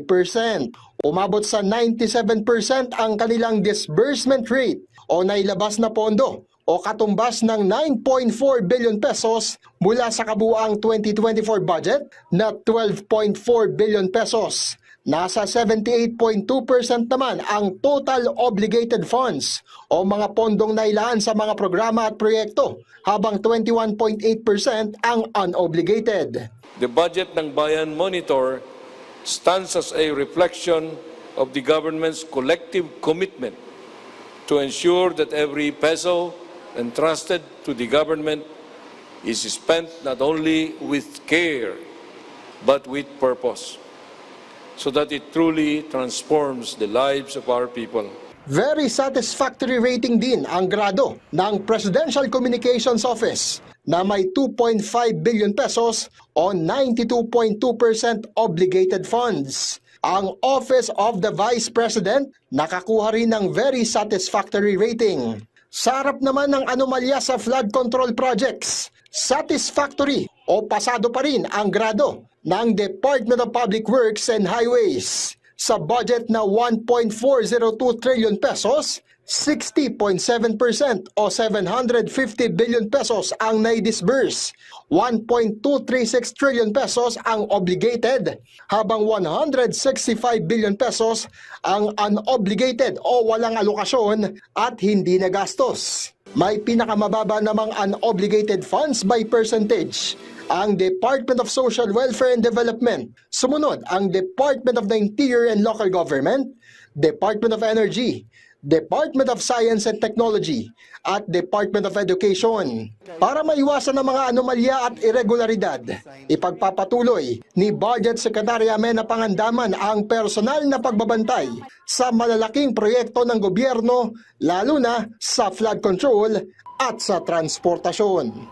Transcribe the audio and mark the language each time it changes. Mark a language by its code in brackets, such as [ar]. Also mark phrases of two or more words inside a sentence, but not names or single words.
[tl] Umabot sa 97% ang kanilang [en] disbursement rate [tl] o nailabas na pondo o katumbas ng 9.4 [en] billion pesos [tl] mula sa kabuuang 2024 budget na 12.4 [en] billion pesos. [tl] Nasa 78.2% naman ang [en] total obligated funds [tl] o mga pondong nailaan sa mga programa at proyekto, habang 21.8% ang unobligated. [en] The budget ng Bayan Monitor stands as a reflection of the government's collective commitment to ensure that every peso entrusted to the government is spent not only with care but with purpose, so that it truly transforms the lives of our people. Very satisfactory rating [tl] din ang grado ng Presidential Communications Office na may 2.5 [en] billion pesos [tl] o 92.2% [en] obligated funds. [tl] Ang Office of the Vice President nakakuha rin ng [en] very satisfactory rating. [tl] Sa harap naman ng anomalya sa [en] flood control projects, [tl] satisfactory o pasado pa rin ang grado ng Department of Public Works and Highways. Sa budget na 1.402 [en] trillion pesos, [tl] 60.7% o 750 [en] billion pesos [tl] ang naidisburse. 1.236 [en] trillion pesos [tl] ang obligated, habang 165 [en] billion pesos [tl] ang unobligated o walang alokasyon at hindi nagastos. May pinakamababa namang [en] unobligated funds by percentage [tl] ang Department of Social Welfare and Development. Sumunod ang Department of the Interior and Local Government, Department of Energy, Department of Science and Technology, at Department of Education. Para maiwasan ang mga anomalya at irregularidad, ipagpapatuloy ni Budget Secretary Amenna Pangandaman ang personal na pagbabantay sa malalaking proyekto ng gobyerno, lalo na sa [en] flood control [tl] at sa transportasyon.